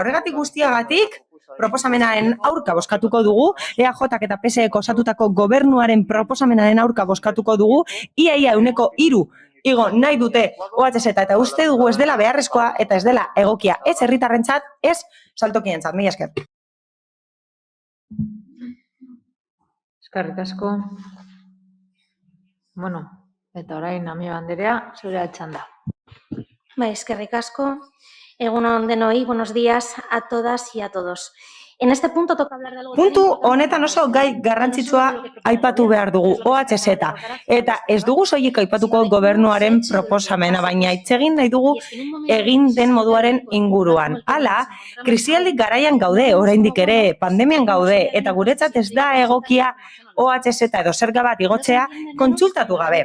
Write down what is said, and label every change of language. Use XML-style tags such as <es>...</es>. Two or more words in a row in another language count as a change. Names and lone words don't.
<eu>Horregatik guztiagatik, proposamenaren aurka bozkatuko dugu, EAJak eta PSEek osatutako gobernuaren proposamenaren aurka bozkatuko dugu, iaia euneko 3 igo nahi dute OHZ, eta uste dugu ez dela beharrezkoa eta ez dela egokia, ez herritarrentzat, ez saltokientzat. Mila esker. Eskerrik asko. Bueno, eta orain Amiba Anderea, zure txanda. Bai, eskerrik asko. Egun on denoi,</eu> <es>buenos días a todas y a todos. En este punto toca hablar de algo...</es> <eu>Puntu honetan oso gai garrantzitsua aipatu behar dugu, OHZ. Eta ez dugu soilik aipatuko gobernuaren proposamena, baina hitz egin nahi dugu egin den moduaren inguruan. Hala, krisialdi garaian gaude, oraindik ere, pandemian gaude, eta guretzat ez da egokia OHZ edo zerga bat igotzea kontsultatu gabe.</eu>